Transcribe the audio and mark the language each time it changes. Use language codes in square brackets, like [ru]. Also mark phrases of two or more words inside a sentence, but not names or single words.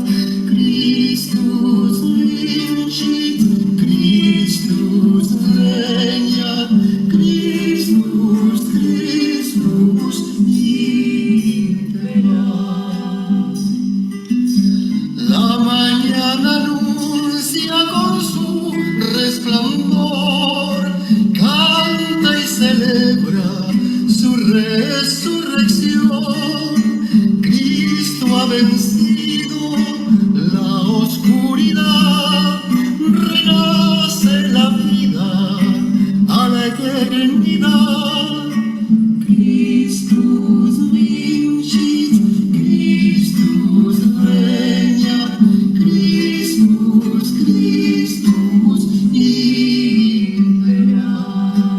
[la] Christus vincit, Christus regnat, Christus, Christus imperat. [es] La mañana anuncia con su resplandor, canta y celebra su resurrección. Cristo ha vencido la oscuridad, renace la vida a la eternidad. [la] Christus vincit, Christus regnat, Christus, Christus imperat.